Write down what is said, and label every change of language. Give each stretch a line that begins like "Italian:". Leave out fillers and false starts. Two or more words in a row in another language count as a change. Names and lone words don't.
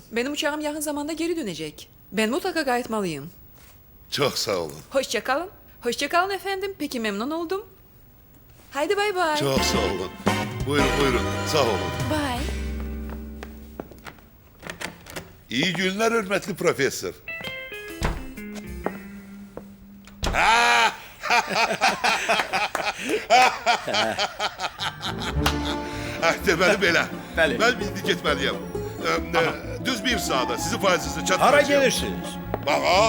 Turkish: Benim uçağım yakın zamanda geri dönecek. Ben mutlaka qayıtmalıyım. Çok sağ olun. Hoşça kalın. Hoşça kalın efendim. Peki memnun oldum. Haydi bay bay. Çok sağ olun. Buyurun buyurun. Sağ olun.
English: Bye.
Turkish: İyi günler hürmetli profesör.
Azerbaijani: Deməli belə. Bəli. Mən indi getməliyəm. Düz bir saata sizi faizsiz çatdıracağım.
Turkish: Hara gelirsiniz?
Azerbaijani: Bağa.